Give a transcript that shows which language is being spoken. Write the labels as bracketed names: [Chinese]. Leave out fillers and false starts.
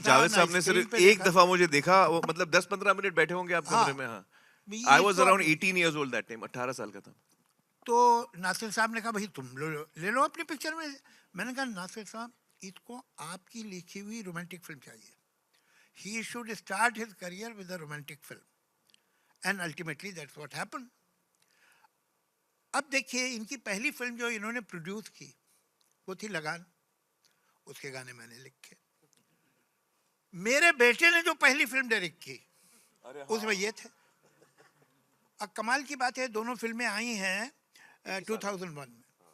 [Hindi] जावेद साहब ने सिर्फ एक दफा मुझे देखा, वो मतलब 10-15 मिनट बैठे होंगे आप कमरे में। [English] हाँ, I was around 18 years old that time, [Hindi] 18 साल का था। तो नासिर साहब ने कहा भाई तुम ले लो अपनी पिक्चर में। मैंने कहा नासिर साहब इसको आपकी लिखी हुई रोमांटिक फिल्म चाहिए। [English] He should start his career with a romantic film, and ultimately that's what happened. [Hindi] अब देखिए इनकी पहली फिल्म जो इन्होंने प्रोड्यूस की वो थी लगान, उसके गाने मैंने लिखे। मेरे बेटे ने जो पहली फिल्म डायरेक्ट की उसमें ये थे। अब कमाल की बात है, दोनों फिल्में आई हैं 2001 में।